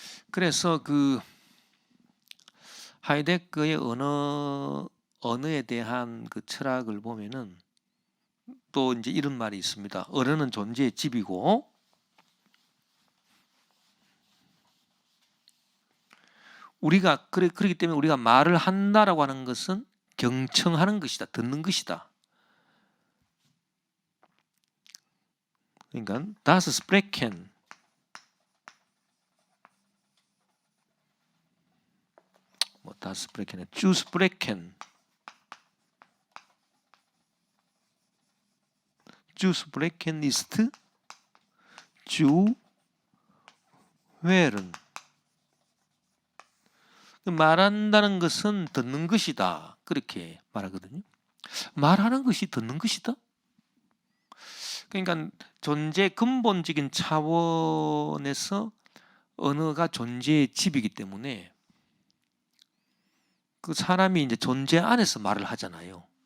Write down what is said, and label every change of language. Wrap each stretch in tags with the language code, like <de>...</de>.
<ko>그래서 그 하이데거의 언어에 대한 그 철학을 보면은 또 이제 이런 말이 있습니다. 언어는 존재의 집이고 우리가 그렇기 때문에 우리가 말을 한다라고 하는 것은 경청하는 것이다, 듣는 것이다. 그러니까</ko> <de>das Sprechen das Sprechen, zu sprechen, zu sprechen ist zu hören.</de> <ko>말한다는 것은 듣는 것이다. 그렇게 말하거든요. 말하는 것이 듣는 것이다. 그러니까 존재 근본적인 차원에서 언어가 존재의 집이기 때문에 그 사람이 이제 존재 안에서 말을 하잖아요.</ko>